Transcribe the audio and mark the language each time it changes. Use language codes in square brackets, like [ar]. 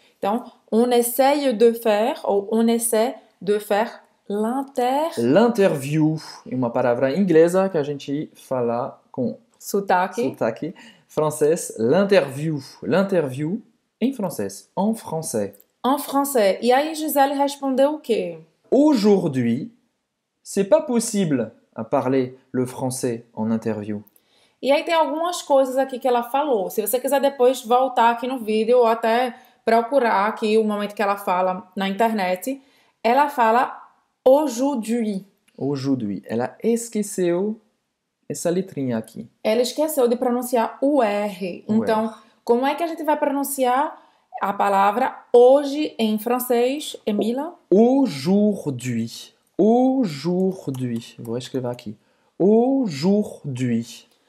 [pt] Então, [fr] on essaye de faire ou on essaie de faire [pt] l'interview é uma palavra inglesa que a gente fala com sotaque francês. L'interview. L'interview em francês. [fr] En français. En français. [pt] E aí Gisele respondeu o quê? [fr] Aujourd'hui, c'est pas possible à parler le français en interview. [pt] E aí tem algumas coisas aqui que ela falou. Se você quiser depois voltar aqui no vídeo ou até procurar aqui o momento que ela fala na internet, ela fala aujourd'hui. [fr] Aujourd'hui. [pt] Ela esqueceu essa letrinha aqui. Ela esqueceu de pronunciar o R. Então, como é que a gente vai pronunciar a palavra hoje em francês, Emila? Aujourd'hui. Aujourd'hui. Vou escrever aqui. Aujourd'hui.